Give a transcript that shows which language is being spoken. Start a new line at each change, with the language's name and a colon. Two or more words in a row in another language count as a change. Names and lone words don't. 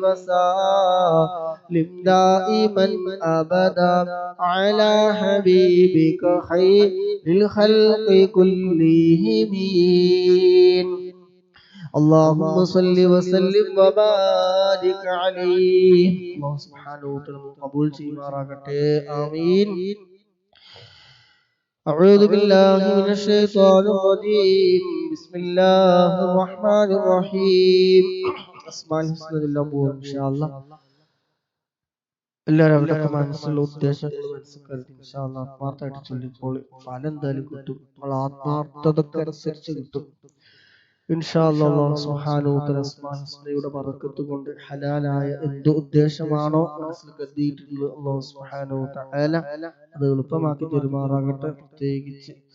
Arabic: وسلم دائما أبدا على حبيبك خير الخلق كلهم اللهم صل وسلم وبارك عليه الله سبحانه وتعالى قبول
Malayalam: ചെയ്യുമാറാകട്ടെ ആമീൻ
Arabic: أعوذ بالله من الشيطان الرجيم بسم الله الرحمن الرحيم أسماء الحسنى إن شاء
Malayalam: الله എല്ലാവരും അവരുടെ മനസ്സിലുള്ള ഉദ്ദേശങ്ങൾ മനസ്സിലാക്കി
Arabic: إن شاء الله
Malayalam: ആത്മാർത്ഥമായിട്ട് ചൊല്ലിപ്പോൾ ഫലം എന്തായാലും കിട്ടും നമ്മൾ ആത്മാർത്ഥതയ്ക്ക് അനുസരിച്ച് കിട്ടും
Arabic: إن شاء الله الله سبحانه وتعالى
Malayalam: അസ്മാഉൽ ഹുസ്നയുടെ ബറക്കത്ത് കൊണ്ട് ഹലാലായ എന്ത് ഉദ്ദേശമാണോ മനസ്സിൽ കരുതിയിട്ടുള്ളത്
Arabic: الله سبحانه وتعالى
Malayalam: അത് എളുപ്പമാക്കി തരുമാറാകട്ടെ പ്രത്യേകിച്ച്